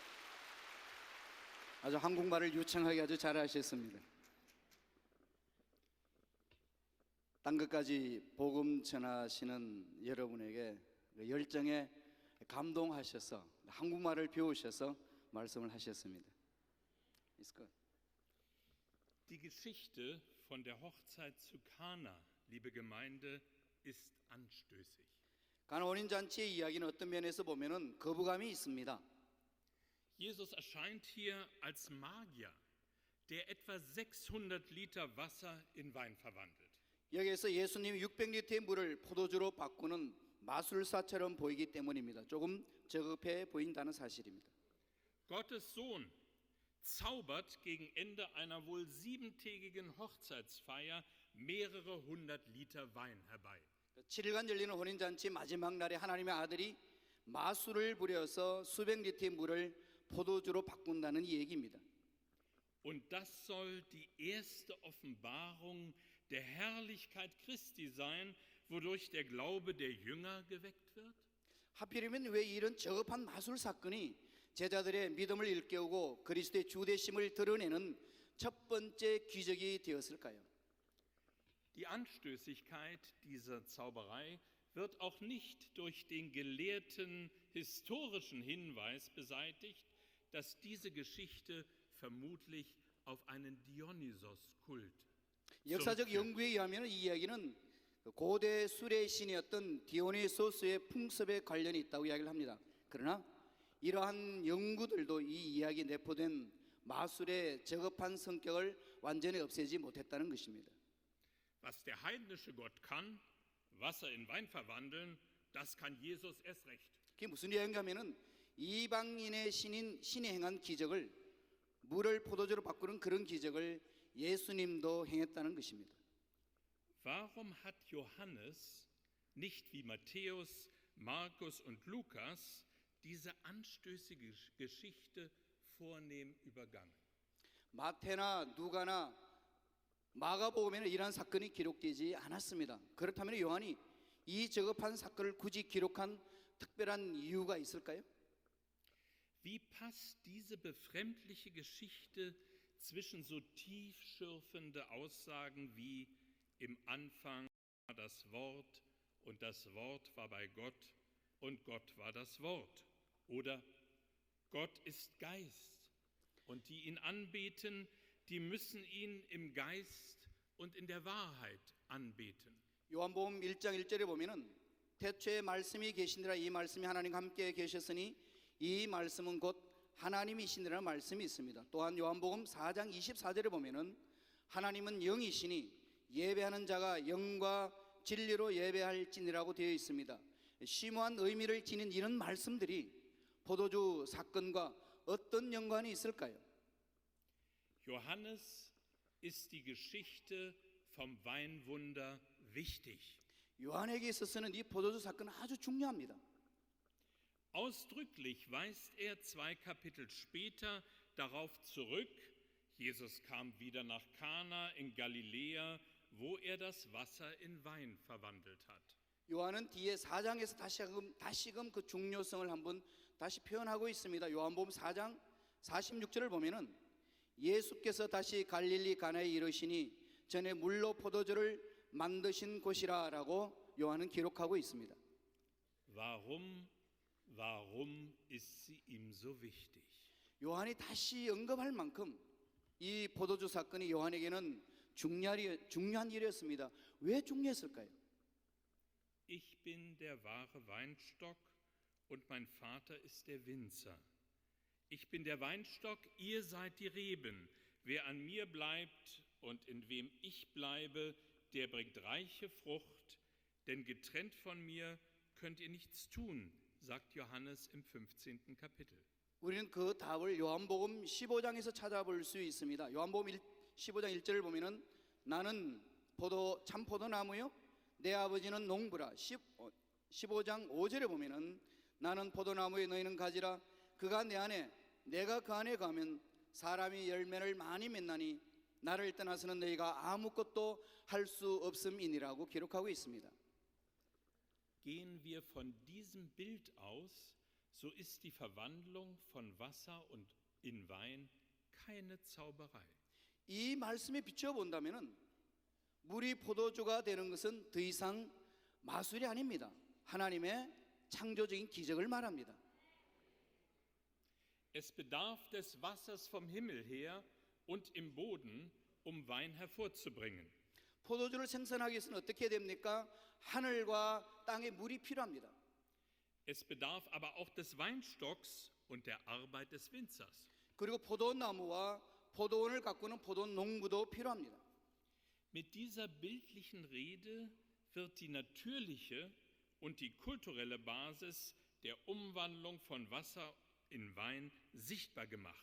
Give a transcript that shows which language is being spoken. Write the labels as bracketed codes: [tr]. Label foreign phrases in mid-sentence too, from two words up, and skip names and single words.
[ko] 아주 한국말을 유창하게 아주 잘하셨습니다. 땅 끝까지 복음 전하시는 여러분에게 열정에 감동하셔서 한국말을 배우셔서 말씀을 하셨습니다. [de] Ist gut. Die Geschichte von der Hochzeit zu Kana, liebe Gemeinde, ist anstößig. [ko] 가나 혼인 잔치의 이야기는 어떤 면에서 보면은 거부감이 있습니다. [de] Jesus erscheint hier als Magier, der etwa 600 Liter Wasser in Wein verwandelt. [ko] 여기에서 예수님이 600리터의 물을 포도주로 바꾸는 마술사처럼 보이기 때문입니다. 조금 저급해 보인다는 사실입니다. [de] Gottes Sohn zaubert gegen Ende einer wohl 7tägigen Hochzeitsfeier mehrere hundert Liter Wein herbei. [ko] 7일간 열리는 혼인잔치 마지막 날에 하나님의 아들이 마술을 부려서 수백 리터의 물을 포도주로 바꾼다는 이 얘기입니다. [de] Und das soll die erste Offenbarung der Herrlichkeit Christi sein, wodurch der Glaube der Jünger geweckt wird? [ko] 하필이면 왜 이런 저급한 마술 사건이 제자들의 믿음을 일깨우고 그리스도의 주되심을 드러내는 첫 번째 기적이 되었을까요? [de] Die Anstößigkeit dieser Zauberei wird auch nicht durch den gelehrten historischen Hinweis beseitigt, dass diese Geschichte vermutlich auf einen Dionysos-Kult [ko] 역사적 연구에 의하면 이 이야기는 고대 술의 신이었던 디오니소스의 풍습에 관련이 있다고 이야기를 합니다. 그러나 이러한 연구들도 이 이야기에 내포된 마술의 저급한 성격을 완전히 없애지 못했다는 것입니다. [de] Was der heidnische Gott kann, Wasser in Wein verwandeln, das kann Jesus erst recht. [ko] 그게 무슨 이야기인가 하면은 이방인의 신이 행한 기적을 물을 포도주로 바꾸는 그런 기적을 예수님도 행했다는 것입니다. [de] Warum hat Johannes nicht wie Matthäus, Markus und Lukas diese anstößige Geschichte vornehm übergangen? [ko] 마태나 누가나 마가복음에는 이러한 사건이 기록되지 않았습니다. 그렇다면 요한이 이 저급한 사건을 굳이 기록한 특별한 이유가 있을까요? [de] Wie passt diese befremdliche Geschichte zwischen so tiefschürfende Aussagen wie im Anfang war das Wort und das Wort war bei Gott und Gott war das Wort? Oder Gott ist Geist und die ihn anbeten, die müssen ihn im Geist und in der Wahrheit anbeten. [ko] 요한복음 1장 1절에 보면은 태초에 말씀이 계시니라 이 말씀이 하나님과 함께 계셨으니 이 말씀은 곧 하나님이시니라는 말씀이 있습니다. 또한 요한복음 4장 24절에 보면은 하나님은 영이시니 예배하는 자가 영과 진리로 예배할지니라고 되어 있습니다. 심오한 의미를 지닌 이런 말씀들이 포도주 사건과 어떤 연관이 있을까요? [de] Johannes ist die Geschichte vom Weinwunder wichtig. [ko] 요한에게 있어서는 이 포도주 사건은 아주 중요합니다. [de] Ausdrücklich weist er 2 Kapitel später darauf zurück, Jesus kam wieder nach Kana in Galiläa, wo er das Wasser in Wein verwandelt hat. [ko] 요한은 뒤에 4장에서 다시금 그 중요성을 한번 다시 표현하고 있습니다. 요한복음 4장 46절을 보면은 예수께서 다시 갈릴리 가나에 이르시니 전에 물로 포도주를 만드신 곳이라라고 요한은 기록하고 있습니다. [de] Warum ist sie ihm so wichtig? [ko] 요한이 다시 언급할 만큼 이 포도주 사건이 요한에게는 중요한 일이었습니다. 왜 중요했을까요? [de] Ich bin der wahre Weinstock und mein Vater ist der Winzer. Ich bin der Weinstock, ihr seid die Reben. Wer an mir bleibt und in wem ich bleibe, der bringt reiche Frucht, denn getrennt von mir könnt ihr nichts tun, sagt Johannes im 15. Kapitel. [ko] 우리는 그 답을 요한복음 15장에서 찾아볼 수 있습니다. 요한복음 15장 1절을 보면은 나는 참 포도나무요 내 아버지는 농부라. 15장 5절에 보면은 나는 포도나무에 너희는 가지라. 그가 내 안에 내가 그 안에 가면 사람이 열매를 많이 맺나니 나를 떠나서는 너희가 아무것도 할 수 없음이니라고 기록하고 있습니다. [de] Gehen wir von diesem Bild aus, so ist die Verwandlung von Wasser und in Wein keine Zauberei. [ko] 이 말씀에 비추어 본다면은 물이 포도주가 되는 것은 더 이상 마술이 아닙니다. 하나님의 창조적인 기적을 말합니다. [de] Es bedarf des Wassers vom Himmel her und im Boden, um Wein hervorzubringen. [ko] 포도주를 생산하기 위해서는 어떻게 됩니까? 하늘과 땅에 물이 필요합니다. [de] Es bedarf aber auch des Weinstocks und der Arbeit des Winzers. [ko] 그리고 포도나무와 포도원을 가꾸는 포도농부도 필요합니다. [de] Mit dieser bildlichen Rede wird die natürliche und die kulturelle Basis der Umwandlung von Wasser in Wein sichtbar gemacht.